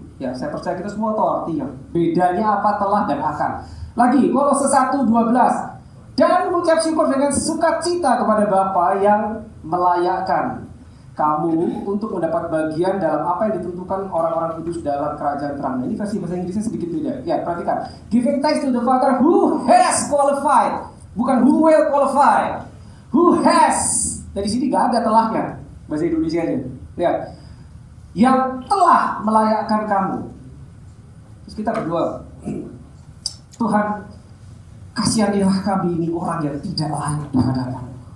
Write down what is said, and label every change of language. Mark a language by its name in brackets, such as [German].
[Indonesian] Ya, saya percaya kita semua tahu artinya. Bedanya apa telah dan akan. Lagi, Kolose 1:12. Dan mengucap syukur dengan sukacita kepada Bapa yang melayakkan kamu untuk mendapat bagian dalam apa yang ditentukan orang-orang kudus dalam kerajaan terang. Ini versi bahasa Inggrisnya sedikit beda. Ya, perhatikan. [English] Giving thanks to the Father who has qualified. Bukan who will qualify. Who has. [Indonesian] Dari sini gak ada telahnya. Bahasa Indonesianya. Lihat. Yang telah melayakkan kamu. Terus kita berdoa, Tuhan, kasihanilah kami ini orang yang tidak layak di hadapan-Mu.